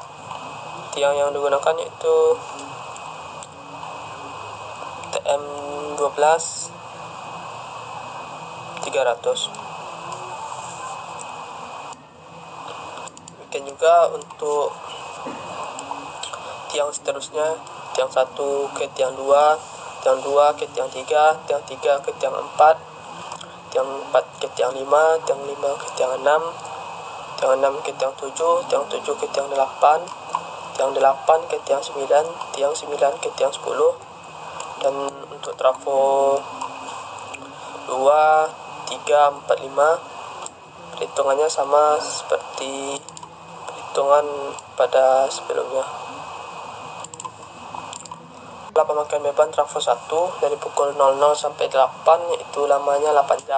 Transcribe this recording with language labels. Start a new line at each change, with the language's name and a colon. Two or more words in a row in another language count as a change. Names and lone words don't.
Indonesian: Tiang yang digunakan yaitu TM12 300. Demikian juga untuk tiang seterusnya, tiang 1 ke tiang 2, tiang 2 ke tiang 3, tiang 3 ke tiang 4, tiang 4 ke tiang 5, tiang 5 ke tiang 6, tiang 6 ke tiang 7, tiang 7 ke tiang 8, tiang 8 ke tiang 9, tiang 9 ke tiang 10. Dan untuk trafo 2, 3, 4, 5 perhitungannya sama seperti perhitungan pada sebelumnya. Pemakaian beban trafo 1 dari pukul 00 sampai 8 yaitu lamanya 8 jam.